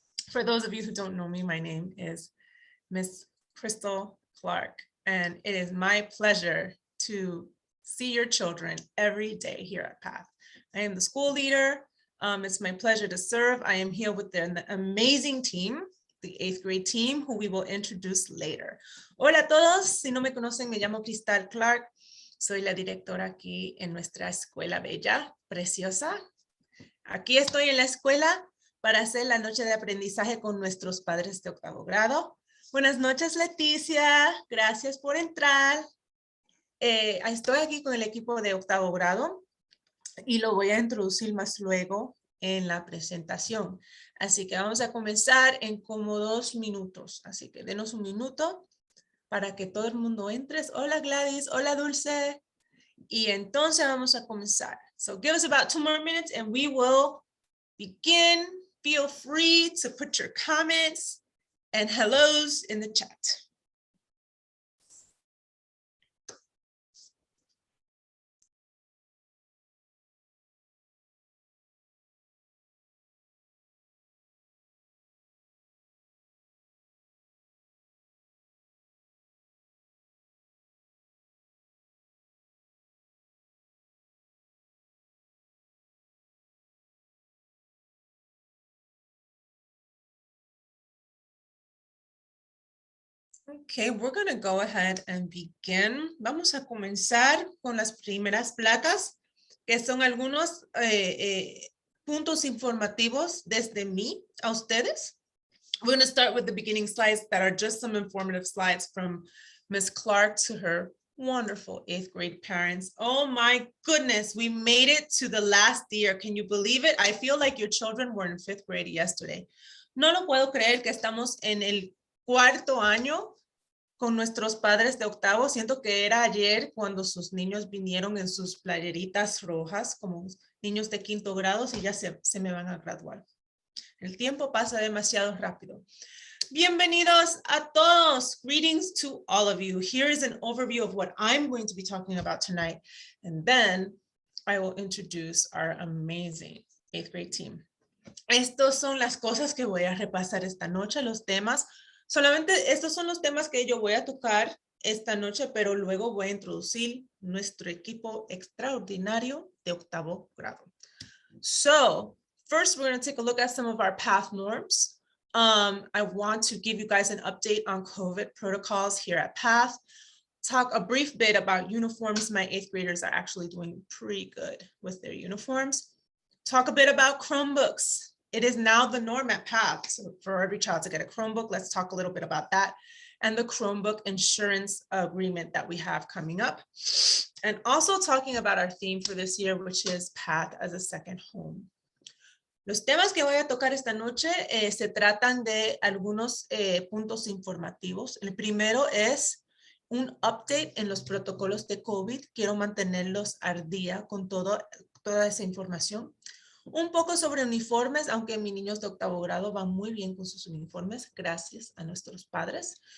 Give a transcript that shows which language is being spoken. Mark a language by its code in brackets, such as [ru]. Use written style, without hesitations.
[en] For those of you who don't know me, my name is Miss Crystal Clark, and it is my pleasure to see your children every day here at PATH. I am the school leader. It's my pleasure to serve. I am here with the amazing team, the 8th grade team, who we will introduce later. [es] Hola a todos, si no me conocen, me llamo Crystal Clark. Soy la directora aquí en nuestra escuela bella, preciosa. Aquí estoy en la escuela para hacer la noche de aprendizaje con nuestros padres de 8º grado. Buenas noches, Leticia. Gracias por entrar. Estoy aquí con el equipo de 8º grado y lo voy a introducir más luego en la presentación. Así que vamos a comenzar en como 2 minutos. Así que denos un minuto para que todo el mundo entre. Hola, Gladys. Hola, Dulce. Y entonces vamos a comenzar. [en] So give us about 2 more minutes and we will begin. Feel free to put your comments and hellos in the chat. Okay, we're going to go ahead and begin. [es] Vamos a comenzar con las primeras placas, que son algunos puntos informativos desde mí a ustedes. [en] We're going to start with the beginning slides that are just some informative slides from Ms. Clark to her wonderful 8th grade parents. Oh my goodness, we made it to the last year. Can you believe it? I feel like your children were in 5th grade yesterday. [es] No lo puedo creer que estamos en el 4º año con nuestros padres de 8º. Siento que era ayer cuando sus niños vinieron en sus playeritas rojas como niños de 5º grado y ya se me van a graduar. El tiempo pasa demasiado rápido. Bienvenidos a todos. [en] Greetings to all of you. Here is an overview of what I'm going to be talking about tonight. And then I will introduce our amazing 8th grade team. [es] Estos son las cosas que voy a repasar esta noche, los temas. Solamente estos son los temas que yo voy a tocar esta noche, pero luego voy a introducir nuestro equipo extraordinario de 8º grado. [en] So, first, we're going to take a look at some of our PATH norms. I want to give you guys an update on Covet Protocols here at PATH. Talk a brief bit about uniforms. My 8th graders are actually doing pretty good with their uniforms. Talk a bit about Chromebooks. It is now the norm at PATH. So for every child to get a Chromebook, let's talk a little bit about that and the Chromebook insurance agreement that we have coming up. And also talking about our theme for this year, which is PATH as a second home. [es] Los temas que voy a tocar esta noche se tratan de algunos puntos informativos. El primero es un update en los protocolos de COVID. Quiero mantenerlos al día con toda esa información. Un poco sobre uniformes, aunque mis niños de 8º grado van muy bien con sus uniformes, gracias a nuestros padres.